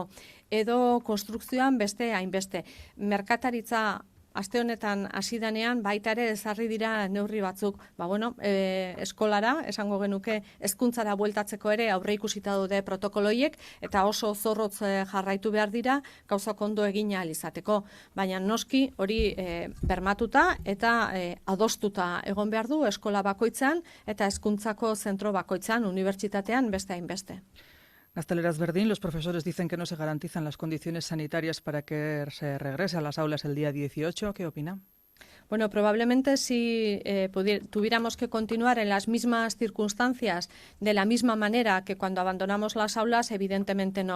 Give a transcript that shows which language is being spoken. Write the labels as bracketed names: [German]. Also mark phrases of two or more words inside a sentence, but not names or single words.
[Basque] Edo konstrukzioan beste hainbeste. Merkataritza aste honetan hasi danean baita ere ezarri dira neurri batzuk, eskolara, esango genuke hezkuntzara bueltatzeko ere aurre ikusita daude protokoloiek eta oso zorrotz jarraitu behar dira gauzak ondo egin ahal izateko. Baina noski hori bermatuta eta adostuta egon behar du eskola bakoitzan eta hezkuntzako zentro bakoitzan, unibertsitatean beste hainbeste. Gazteleraz berdin, [Spanish] los profesores dicen que no se garantizan las condiciones sanitarias para que se regrese a las aulas el día 18. ¿Qué opina? Bueno, probablemente si tuviéramos que continuar en las mismas circunstancias, de la misma manera que cuando abandonamos las aulas, evidentemente no.